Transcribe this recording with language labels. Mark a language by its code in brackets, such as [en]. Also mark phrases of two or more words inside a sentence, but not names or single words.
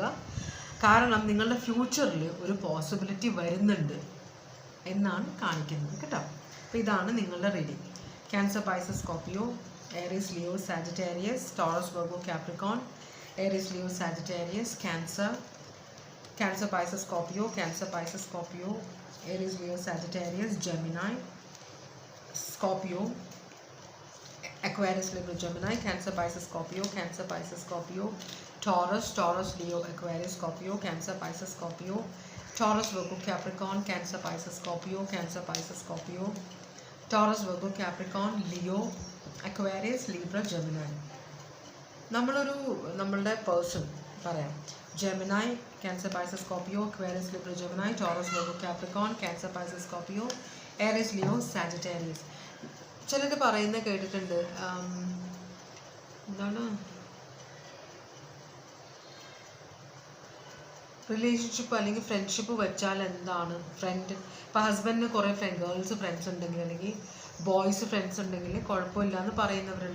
[ml] കാരണം നിങ്ങളുടെ ഫ്യൂച്ചറിൽ ഒരു പോസിബിലിറ്റി വരുന്നുണ്ട് എന്നാണ് കാണിക്കുന്നത് കേട്ടോ. അപ്പോൾ ഇതാണ് നിങ്ങളുടെ റീഡിംഗ്. ക്യാൻസർ, പൈസസ്, സ്കോർപ്പിയോ, ഏരീസ്, ലിയോ, സാജിറ്റേറിയസ്, ടോറസ്, വെർഗോ, കാപ്രിക്കോൺ, ഏരീസ്, ലിയോ, സാജിറ്റേറിയസ്, ക്യാൻസർ, Pisces, Scorpio, Cancer, Pisces, Scorpio, Aries, Leo, Sagittarius, Gemini, Scorpio, Aquarius, Libra, Gemini, Cancer, Pisces, Scorpio, Cancer, Pisces, Scorpio, Taurus, Taurus, Leo, Aquarius, Scorpio, Cancer, Pisces, Scorpio, Taurus, Virgo, Capricorn, Cancer, Pisces, Scorpio, Cancer, Pisces, Scorpio, Taurus, Virgo, Capricorn, Leo, Aquarius, Libra, Gemini. നമ്മളുടെ പേഴ്സൺ പറയാം. Gemini, Cancer, Pisces, Scorpio, Aquarius, Libra, Gemini, Taurus, Virgo, Capricorn, Cancer, Pisces, Scorpio, Aries, Leo, Sagittarius. ചിലർ പറയുന്നത് കേട്ടിട്ടുണ്ട്, എന്താണ് റിലേഷൻഷിപ്പ് അല്ലെങ്കിൽ ഫ്രണ്ട്ഷിപ്പ് വെച്ചാൽ എന്താണ്, ഫ്രണ്ട് ഇപ്പോൾ ഹസ്ബൻഡിന് കുറേ [en] girls friends [ml] ഉണ്ടെങ്കിൽ അല്ലെങ്കിൽ [en] boys friends [ml] ഉണ്ടെങ്കിൽ കുഴപ്പമില്ല എന്ന് പറയുന്നവരുണ്ട്.